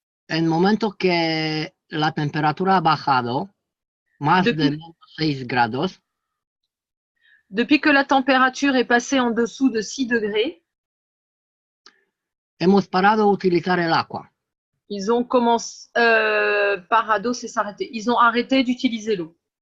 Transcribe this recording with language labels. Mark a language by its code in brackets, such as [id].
[es] En el momento que la temperatura ha bajado más de menos 6 grados, [fr] depuis que la température est passée en dessous de 6 degrés, [es] hemos parado a utilizar el agua. [fr] Ils ont commencé, parado, c'est s'arrêter. Ils ont arrêté d'utiliser l'eau.